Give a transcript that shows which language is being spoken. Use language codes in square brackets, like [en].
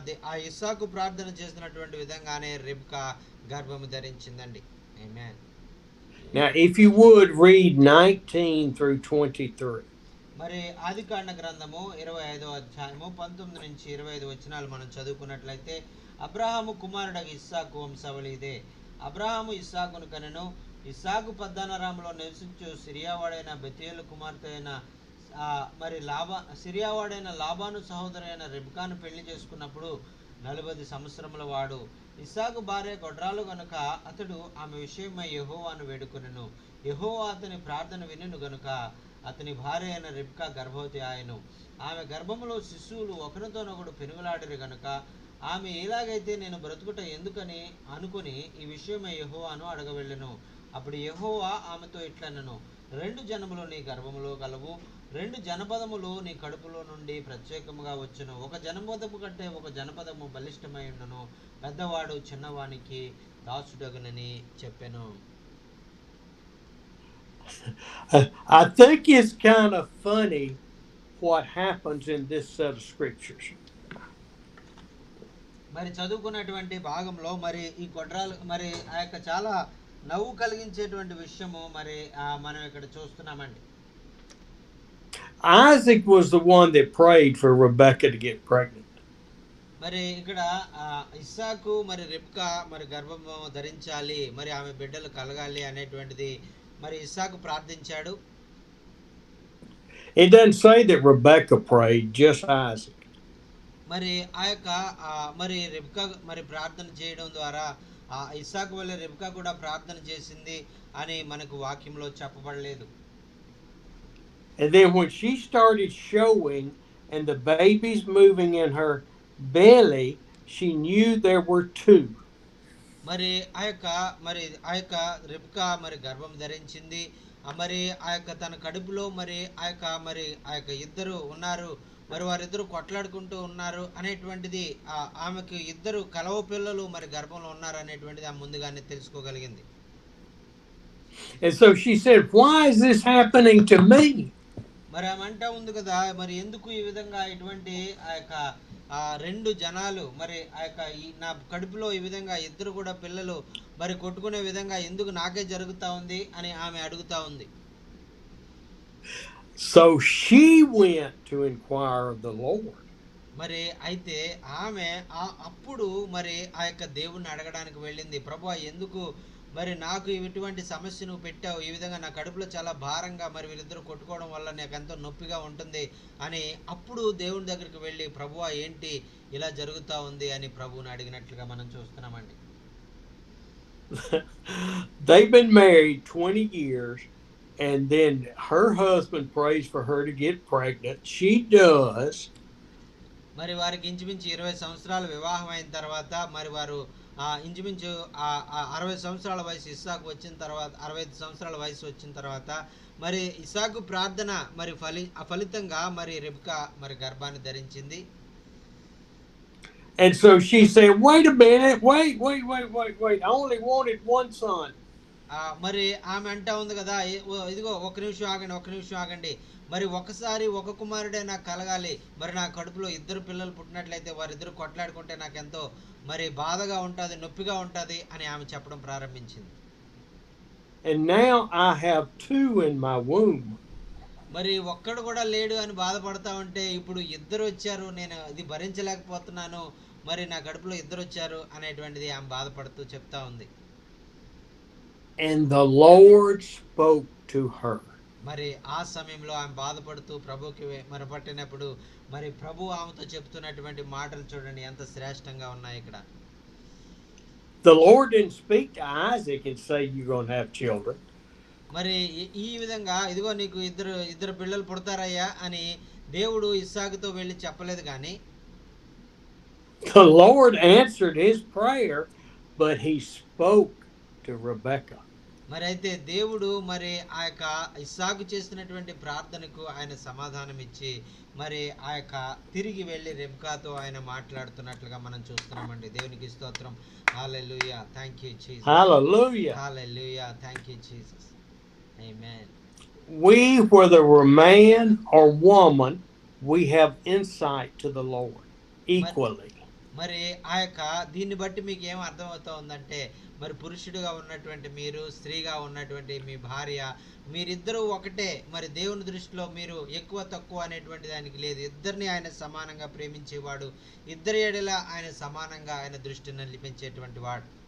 [te] ఆ ఇస్సాకు ప్రార్థన చేసినటువంటి విధంగానే రెబెకా గర్భము ధరించిందండి. ఆమేన్. [en] Now if you would read 19 through 23. [te] మరి ఆదికాండ గ్రంథము 25వ అధ్యాయము 19 నుంచి 25 వచనాలు మనం చదువుకున్నట్లయితే, అబ్రహాము కుమారుడగు ఇస్సాకు వంశావళి ఇదే. అబ్రహాము ఇస్సాకును కనెను. ఇస్సాకు పద్దనరాములో నివసించు సిరియావాడైన బెతూయేలు కుమార్తె అయిన మరి సిరియావాడైన లాబాను సహోదరైన రెబెకాను పెళ్లి చేసుకున్నప్పుడు 40 సంవత్సరముల వాడు. ఇస్సాకు భార్య గొడ్రాలు గనుక అతడు ఆమె విషయమై యెహోవాను వేడుకొనెను. యెహోవా అతని ప్రార్థన వినెను గనుక అతని భార్య అయిన రెబెకా గర్భవతి ఆయను. ఆమె గర్భములో శిశువులు ఒకరితోనొకడు పెనుగులాడిరు గనుక ఆమె ఎలాగైతే నేను బ్రతుకుట ఎందుకని అనుకుని ఈ విషయమై యెహోవాను అడగవెళ్ళెను. అప్పుడు యెహోవా ఆమెతో ఇట్లనెను, 2 జనములు నీ గర్భములో కలవు, రెండు జనపదములు నీ కడుపులో నుండి ప్రత్యేకముగా వచ్చును. ఒక జనపదము కంటే ఒక జనపదము బలిష్టమై ఉండను. పెద్దవాడు చిన్నవానికి దాసుడగునని చెప్పెను. [en] I think it's kind of funny what happens in this set of scriptures. [te] మరి చదువుకున్నటువంటి భాగంలో మరి ఈ గొడ్రాలు మరి ఆ యొక్క చాలా నవ్వు కలిగించేటువంటి విషయము మరి మనం ఇక్కడ చూస్తున్నామండి. [en] Isaac was the one that prayed for Rebekah to get pregnant. [te] మరి ఇక్కడ ఇస్సాకు మరి రెబ్కా మరి గర్భము ధరించాలి, మరి ఆమె బిడ్డలు కలగాలి అనేటువంటిది మరి ఇస్సాకు ప్రార్థించాడు. [en] It doesn't say that Rebekah prayed, just Isaac. [te] మరి ఆ యొక్క మరి రెబ్కా మరి ప్రార్థన చేయడం ద్వారా ఇస్సాకు వల్ల రెబ్కా కూడా ప్రార్థన చేసింది అని మనకు వాక్యంలో చెప్పబడలేదు. [en] And then when she started showing and the babies moving in her belly, she knew there were two. [te] మరి ఆ యొక్క రెబ్కా మరి గర్భం ధరించింది. మరి ఆ యొక్క తన కడుపులో మరి ఆ యొక్క ఇద్దరు ఉన్నారు, మరి వారిద్దరు కొట్లాడుకుంటూ ఉన్నారు అనేటువంటిది ఆమెకు ఇద్దరు కలవ పిల్లలు మరి గర్భంలో ఉన్నారు అనేటువంటిది ఆమె ముందుగానే తెలుసుకోగలిగింది. [en] And so she said, "Why is this happening to me?" [te] మరి ఆమె అంటా ఉంది కదా, మరి ఎందుకు ఈ విధంగా ఇటువంటి ఆ యొక్క రెండు జనాలు మరి ఆ యొక్క నా కడుపులో ఈ విధంగా ఇద్దరు కూడా పిల్లలు మరి కొట్టుకునే విధంగా ఎందుకు నాకే జరుగుతా ఉంది అని ఆమె అడుగుతా ఉంది. [en] So she went to inquire of the Lord. [te] మరి అయితే ఆమె అప్పుడు మరి ఆ యొక్క దేవుణ్ణి అడగడానికి వెళ్ళింది. ప్రభువా, ఎందుకు మరి నాకు ఇటువంటి సమస్య నువ్వు పెట్టావు, ఈ విధంగా నా కడుపులో చాలా భారంగా మరి వీరిద్దరు కొట్టుకోవడం వల్ల నాకు ఎంతో నొప్పిగా ఉంటుంది అని అప్పుడు దేవుని దగ్గరికి వెళ్ళి ప్రభువా ఏంటి ఇలా జరుగుతూ ఉంది అని ప్రభువుని అడిగినట్లుగా మనం చూస్తున్నామండి. [en] They've been married 20 years and then her husband prays for her to get pregnant. She does. [te] మరి వారికి ఇంచుమించు 20 సంవత్సరాలు వివాహం అయిన తర్వాత మరి వారు ఇంచుమించు 60 సంవత్సరాల వయసు ఇస్సాకు వచ్చిన తర్వాత 65 సంవత్సరాల వయసు వచ్చిన తర్వాత మరి ఇస్సాకు ప్రార్థన మరి ఫలితంగా మరి రెబ్కా మరి గర్భాన్ని ధరించింది. [en] And so she said, "Wait a minute, wait. I only wanted one son." [te] మరి ఆమె అంటా ఉంది కదా, ఇదిగో ఒక నిమిషం ఆగండి, మరి ఒకసారి ఒక కుమారుడే నాకు కలగాలి, మరి నా కడుపులో ఇద్దరు పిల్లలు పుట్టినట్లయితే వారిద్దరు కొట్లాడుకుంటే నాకెంతో మరి బాధగా ఉంటుంది, నొప్పిగా ఉంటుంది అని ఆమె చెప్పడం ప్రారంభించింది. [en] And now I have two in my womb. [te] మరి ఒక్కడు కూడా లేడు అని బాధపడతా ఉంటే ఇప్పుడు ఇద్దరు వచ్చారు, నేను ఇది భరించలేకపోతున్నాను, మరి నా కడుపులో ఇద్దరు వచ్చారు అనేటువంటిది ఆమె బాధపడుతూ చెప్తా ఉంది. [en] And the Lord spoke to her. [te] మరి ఆ సమయంలో ఆమె బాధపడుతూ ప్రభుకి మొరపెట్టినప్పుడు మరి ప్రభు ఆమెతో చెప్తున్నటువంటి మాటలు చూడండి ఎంత శ్రేష్టంగా ఉన్నాయి ఇక్కడ. [en] The Lord didn't speak to Isaac and say you're going to have children. [te] మరి ఈ విధంగా ఇదిగో నీకు ఇద్దరు పిల్లలు పుడతారయ్యా అని దేవుడు ఇస్సాకుతో వెళ్ళి చెప్పలేదు కానీ [en] The Lord answered his prayer, but he spoke to Rebekah. [te] మరి అయితే దేవుడు మరి ఆ యొక్క ఇస్సాకు చేసినటువంటి ప్రార్థనకు ఆయన సమాధానం ఇచ్చి మరి ఆ యొక్క తిరిగి వెళ్ళి రెబ్కాతో ఆయన మాట్లాడుతున్నట్లుగా మనం చూస్తున్నామండి. దేవునికి స్తోత్రం. హల్లెలూయా, [en] Thank you Jesus. Hallelujah. [te] Hallelujah, [en] Thank you Jesus. [te] Amen. [en] We, whether we're man or woman, we have insight to the Lord equally. [te] మరి ఆ యొక్క దీన్ని బట్టి మీకు ఏం అర్థమవుతా ఉందంటే మరి పురుషుడిగా ఉన్నటువంటి మీరు, స్త్రీగా ఉన్నటువంటి మీ భార్య, మీరిద్దరూ ఒకటే. మరి దేవుని దృష్టిలో మీరు ఎక్కువ తక్కువ అనేటువంటి దానికి లేదు. ఇద్దరిని ఆయన సమానంగా ప్రేమించేవాడు, ఇద్దరి ఎడల ఆయన సమానంగా ఆయన దృష్టిని నిలిపించేటువంటి వాడు.